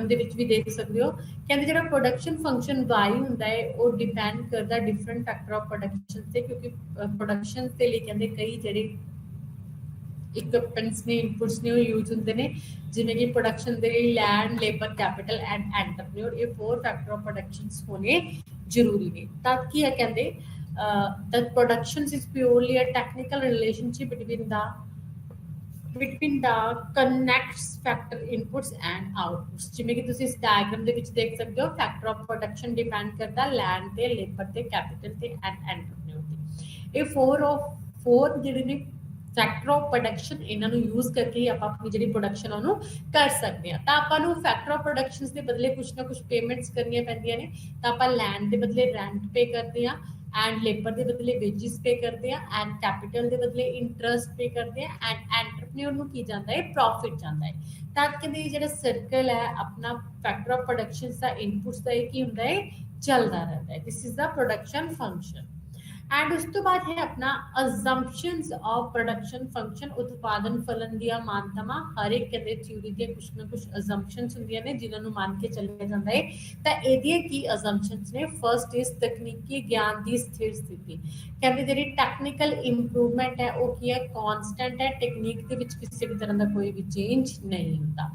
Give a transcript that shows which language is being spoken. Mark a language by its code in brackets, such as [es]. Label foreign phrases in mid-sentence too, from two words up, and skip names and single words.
[pa] ਦੇ ਵਿੱਚ ਵੀ ਦੇਖ ਸਕਦੇ ਹੋ ਕਹਿੰਦੇ ਜਿਹੜਾ [en] production function [pa] y ਹੁੰਦਾ ਹੈ ਉਹ ਡਿਪੈਂਡ ਕਰਦਾ [en] different factor of production [pa] ਤੇ ਕਿਉਂਕਿ ਪ੍ਰੋਡਕਸ਼ਨ ਦੇ ਲਈ ਕਹਿੰਦੇ ਕਈ ਜਿਹੜੇ ਇਕਵਿਪਮੈਂਟਸ ਨੇ ਇਨਪੁਟਸ ਨੇ ਉਹ ਯੂਜ਼ ਹੁੰਦੇ ਨੇ ਜਿਵੇਂ ਕਿ ਪ੍ਰੋਡਕਸ਼ਨ ਦੇ ਲਈ [en] land labour capital and entrepreneur [pa] ਇਹ 4 [en] factor of productions [pa] ਹੋਣੇ ਜ਼ਰੂਰੀ ਨੇ ਤਾਂ ਕੀ ਹੈ ਕਹਿੰਦੇ [en] that productions is purely a technical relationship between the connects factor inputs and outputs [pa] ਜਿਵੇਂ ਕਿ ਤੁਸੀਂ ਇਸ ਡਾਇਗਰਾਮ ਦੇ ਵਿੱਚ ਦੇਖ ਸਕਦੇ ਹੋ [en] factor of production depend [pa] ਕਰਦਾ ਲੈਂਡ ਤੇ ਲੇਬਰ ਤੇ ਕੈਪੀਟਲ ਤੇ [en] and entrepreneur [pa] ਤੇ ਇਹ 4 ਜਿਹੜੇ ਨੇ [en] factor of production [pa] ਇਹਨਾਂ ਨੂੰ ਯੂਜ਼ ਕਰਕੇ ਹੀ ਆਪਾਂ ਆਪਣੀ ਜਿਹੜੀ ਪ੍ਰੋਡਕਸ਼ਨ ਉਹਨੂੰ ਕਰ ਸਕਦੇ ਹਾਂ ਤਾਂ ਆਪਾਂ ਨੂੰ [en] factor of productions [pa] ਦੇ ਬਦਲੇ ਕੁਝ ਨਾ ਕੁਝ ਪੇਮੈਂਟਸ ਕਰਨੀਆਂ ਪੈਂਦੀਆਂ ਨੇ ਤਾਂ ਆਪਾਂ ਲੈਂਡ ਦੇ ਬਦਲੇ [en] rent pay [pa] ਕਰਦੇ ਹਾਂ [en] and labor [pa] ਦੇ ਬਦਲੇ [en] wages pay [pa] ਕਰਦੇ ਆ [en] and capital [pa] ਦੇ ਬਦਲੇ [en] interest pay [pa] ਕਰਦੇ ਆ [en] and entrepreneur [pa] ਨੂੰ ਕੀ ਜਾਂਦਾ ਹੈ profit ਜਾਂਦਾ ਹੈ ਤਾਂ ਕਹਿੰਦੇ ਜਿਹੜਾ ਸਰਕਲ ਹੈ ਆਪਣਾ [en] factor of productions [pa] ਦਾ inputs ਦਾ ਕੀ ਹੁੰਦਾ ਹੈ ਚੱਲਦਾ ਰਹਿੰਦਾ ਹੈ [en] this is the production function and [pa] ਉਸ ਤੋਂ ਬਾਅਦ ਹੈ ਆਪਣਾ [en] assumptions of production function [pa] ਉਤਪਾਦਨ ਫਲਨ ਦੀਆਂ ਮਾਨਤਾਵਾਂ ਹਰ ਇੱਕ ਕਹਿੰਦੇ ਥਿਊਰੀ ਦੀਆਂ ਕੁਝ ਨਾ ਕੁਝ assumptions ਹੁੰਦੀਆਂ ਨੇ ਜਿਨ੍ਹਾਂ ਨੂੰ ਮੰਨ ਕੇ ਚੱਲਿਆ ਜਾਂਦਾ ਹੈ ਤਾਂ ਇਹਦੀਆਂ ਕੀ assumptions ਨੇ [en] first is [pa] ਤਕਨੀਕੀ ਗਿਆਨ ਦੀ ਸਥਿਰ ਸਥਿਤੀ ਕਹਿੰਦੇ ਜਿਹੜੀ [en] technical improvement [pa] ਹੈ ਉਹ ਕੀ ਹੈ ਕਨਸਟੈਂਟ ਹੈ ਟੈਕਨੀਕ ਦੇ ਵਿੱਚ ਕਿਸੇ ਵੀ ਤਰ੍ਹਾਂ ਦਾ ਕੋਈ ਵੀ ਚੇਂਜ ਨਹੀਂ ਹੁੰਦਾ